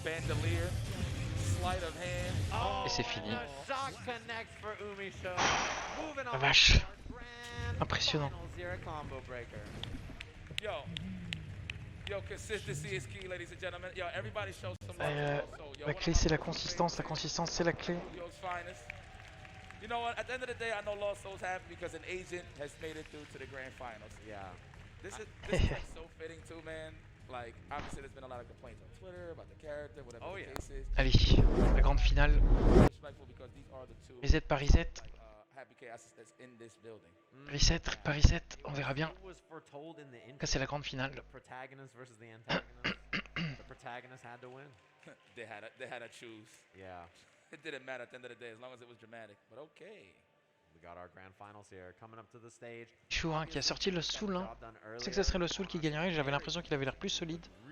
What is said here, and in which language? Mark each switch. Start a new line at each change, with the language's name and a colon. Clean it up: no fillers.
English: Bandolier, sleight of hand.
French: Et c'est fini.
English: Shot connects for Officiel. Moving
French: La
English: on.
French: vache. Impressionnant.
English: Combo breaker. Yo, consistency is key, ladies and gentlemen. Yo, everybody shows some love.
French: La clé c'est la consistance c'est la clé.
English: Yo's finest. You know what? At the end of the day, I know Losso's happy because an agent has made it through to the grand finals. Yeah. This is like so fitting too, man. Like, obviously, there's been a lot of complaints on Twitter about the character, whatever the case is.
French: Allez, la grande finale.
English: Respectful because these are the two
French: Reset par reset.
English: happy chaos that's in this building.
French: Reset par reset, on verra bien. Là c'est la grande finale.
English: The protagonist versus the antagonist. The protagonist had to win. They had to choose. Yeah. It didn't matter at the end of the day as long as it was dramatic. But okay. We got our grand finals here coming up to the stage.
French: Chou hein, qui a sorti le Soul hein. Je sais que ça serait le Soul qui gagnerait, j'avais l'impression qu'il avait l'air plus solide.